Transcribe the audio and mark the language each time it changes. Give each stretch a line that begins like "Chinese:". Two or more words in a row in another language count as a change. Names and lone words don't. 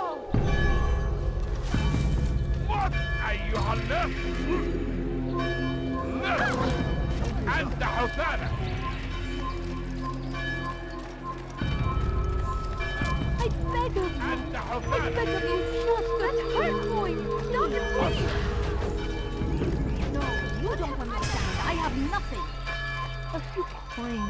Arabic: What أيها اللص؟ أنت حسالة.
English: I beg of you.
Arabic: أنت
English: I
Arabic: حسالة.
English: beg of you, just a turn point. Stop it, please. No, you don't understand. I have nothing. A few coins.